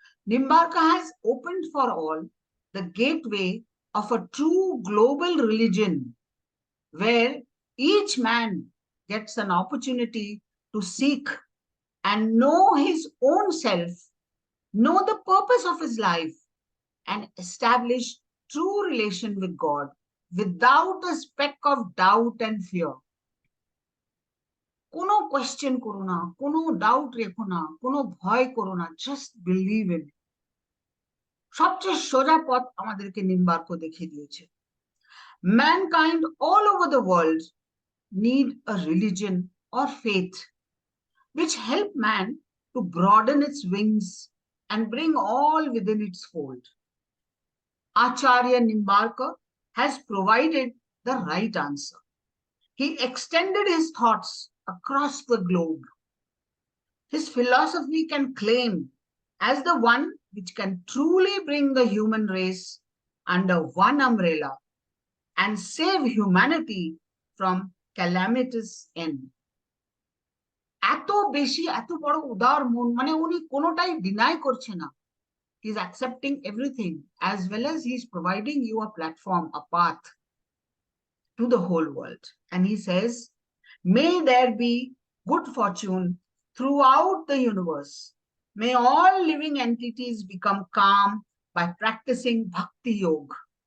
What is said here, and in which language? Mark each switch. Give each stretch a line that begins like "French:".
English: Nimbarka has opened for all the gateway of a true global religion where each man gets an opportunity to seek and know his own self, know the purpose of his life, and establish true relation with God without a speck of doubt and fear.
Bangla: কোনো question করো না, কোনো doubt রেখো না, কোনো ভয় করো না,
English: Just believe in.
Bangla: সবচেয়ে সোজা পথ আমাদেরকে নিম্বার্ক দেখিয়ে দিয়েছে।
English: Mankind all over the world need a religion or faith which help man to broaden its wings and bring all within its fold. Acharya Nimbarka has provided the right answer. He extended his thoughts across the globe. His philosophy can claim as the one which can truly bring the human race under one umbrella and save humanity from calamitous end.
Bangla: এত বেশি, এত বড় উদার মন, মানে উনি কোনোটাই deny করছে না।
English: He is accepting everything as well as he is providing you a platform, a path to the whole world. And he says, may there be good fortune throughout the universe. May all living entities become calm by practicing Bhakti Yoga.